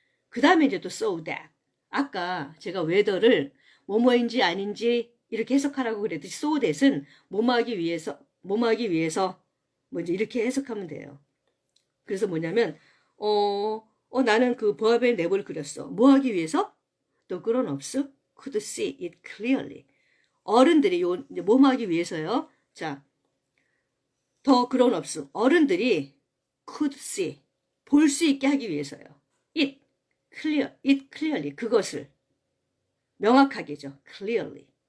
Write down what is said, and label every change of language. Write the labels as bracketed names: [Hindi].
[Korean] 그 다음에 이제 또 so that. 아까 제가 whether를 뭐뭐인지 아닌지 이렇게 해석하라고 그랬듯이 so that은 뭐뭐하기 위해서 뭐 이제 이렇게 해석하면 돼요. 그래서 뭐냐면 나는 그 보아뱀의 내부를 그렸어. 뭐 하기 위해서? [English] The grown-ups could see it clearly. [Korean] 어른들이 뭐 하기 위해서요? 자, [English] the grown-ups [Korean] 어른들이 [English] could see [Korean] 볼 수 있게 하기 위해서요. [English] it clearly [Korean] 그것을 명확하게죠. [English] clearly.